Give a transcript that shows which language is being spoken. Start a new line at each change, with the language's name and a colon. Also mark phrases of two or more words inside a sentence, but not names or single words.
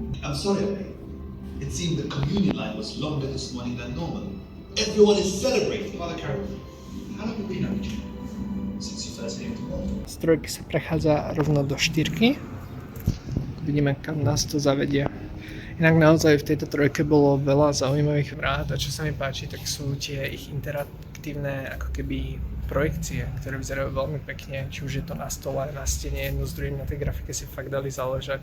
English: I'm sorry, Abby. It seemed the communion line was longer this morning than normal. Everyone is celebrating. Father Carol, how long have we known each other? Since you first came to Malta.
Slovak: Z trojky sa prechádza rovno do štyrky. Vidíme, kam nás to zavedie. Inak naozaj v tejto trojke bolo veľa zaujímavých vrát a čo sa mi páči, tak sú tie ich interaktívne ako keby projekcie, ktoré vyzerajú veľmi pekne, či už je to na stole, na stene, jedno s druhým, na tej grafike si fakt dali záležať.